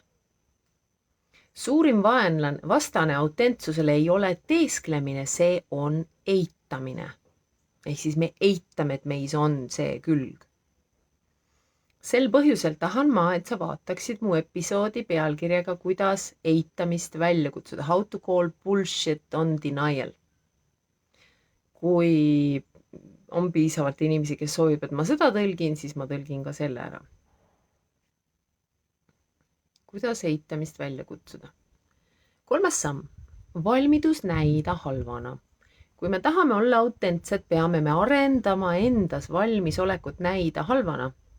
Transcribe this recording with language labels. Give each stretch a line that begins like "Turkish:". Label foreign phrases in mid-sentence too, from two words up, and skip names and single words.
Estonian: Suurim vastane autentsusele ei ole teesklemine, see on eitamine. Ehk siis me eitame, et meis on see külg. Sel põhjusel tahan ma, et sa vaataksid mu episoodi pealkirjaga, kuidas eitamist välja kutsuda.
English: How to call bullshit on denial.
Estonian: Kui on piisavalt inimesi, kes soovib, et ma seda tõlgin, siis ma tõlgin ka selle ära. Kuidas eitamist välja kutsuda? 3. samm. Valmidus näida halvana. Kui me tahame olla autentsed, peame me arendama endas valmisolekut näida halvana.